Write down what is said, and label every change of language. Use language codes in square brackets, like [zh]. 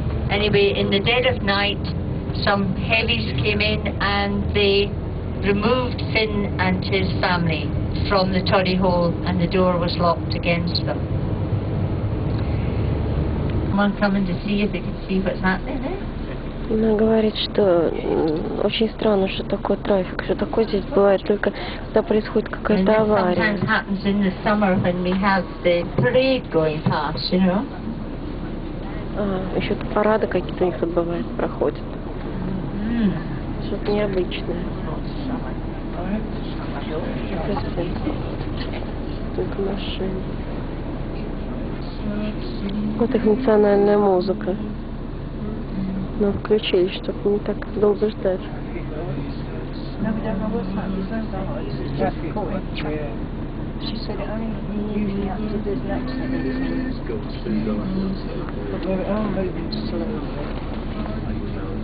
[en] Anyway, in the dead of night, some heavies came in and they removed Finn and his family from the Toddy Hole, and the door was locked against them. Someone coming to see if they can see what's happening there? [ru] Она говорит, что очень странно, что такой трафик, что такое здесь бывает только когда происходит какая-то авария. [en] Sometimes happens in the summer when we have the parade going past, you know. [ru] Еще парады какие-то у них тут бывают, проходят. Что-то необычное. Только машины. Вот их национальная музыка. Но включили, чтобы не так долго ждать. [en] She said it only usually up to the next thing. But we're all moving slowly.